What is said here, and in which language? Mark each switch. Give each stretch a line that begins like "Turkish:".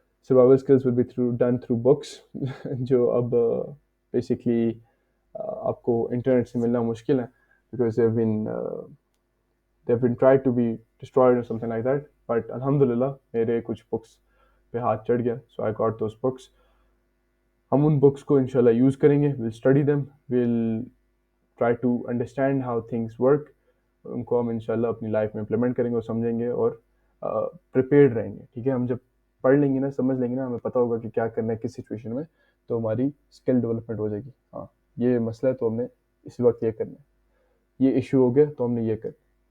English: survival skills will be done through books
Urdu: جو اب basically آپ کو انٹرنیٹ سے ملنا مشکل ہے
English: Because they've been tried to be destroyed or something like that.
Urdu: But الحمدللہ میرے کچھ بکس پہ ہاتھ چڑھ گیا.
English: So I got those books.
Urdu: ہم ان بکس کو انشاءاللہ یوز کریں گے.
English: we'll study them, we'll try to understand how things work.
Urdu: ان کو ہم انشاءاللہ اپنی لائف میں امپلیمنٹ کریں گے اور سمجھیں گے اور پریپیئرڈ رہیں گے. ٹھیک ہے، ہم جب پڑھ لیں گے نا، سمجھ لیں گے نا، ہمیں پتہ ہوگا کہ کیا کرنا ہے کس سچویشن میں، تو ہماری اسکل ڈیولپمنٹ ہو جائے گی. ہاں یہ مسئلہ ہے تو ہم نے اس وقت یہ کرنا ہے، یہ ایشو ہو گیا تو ہم نے یہ کرنا.